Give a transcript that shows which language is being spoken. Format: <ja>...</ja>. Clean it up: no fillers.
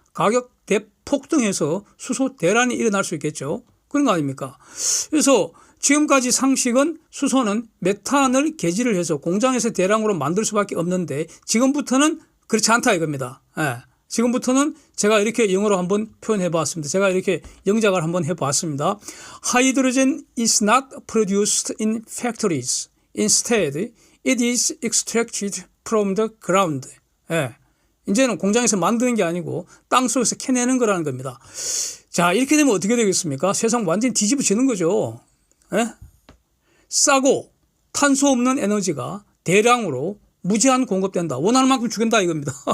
<ko>가격 대폭등해서 수소 대란이 일어날 수 있겠죠. 그런 거 아닙니까? 그래서 지금까지 상식은 수소는 메탄을 개질을 해서 공장에서 대량으로 만들 수밖에 없는데 지금부터는 그렇지 않다 이겁니다. 예. 지금부터는 제가 이렇게 영어로 한번 표현해 봤습니다. 제가 이렇게 영작을 한번 해 봤습니다.</ko> <en>Hydrogen is not produced in factories. Instead, it is extracted from the ground.</en> <ko>예. 이제는 공장에서 만드는 게 아니고 땅속에서 캐내는 거라는 겁니다. 자, 이렇게 되면 어떻게 되겠습니까? 세상 완전히 뒤집어지는 거죠. 예? 싸고 탄소 없는 에너지가 대량으로 무제한 공급된다. 원하는 만큼 주겠다 이겁니다.</ko>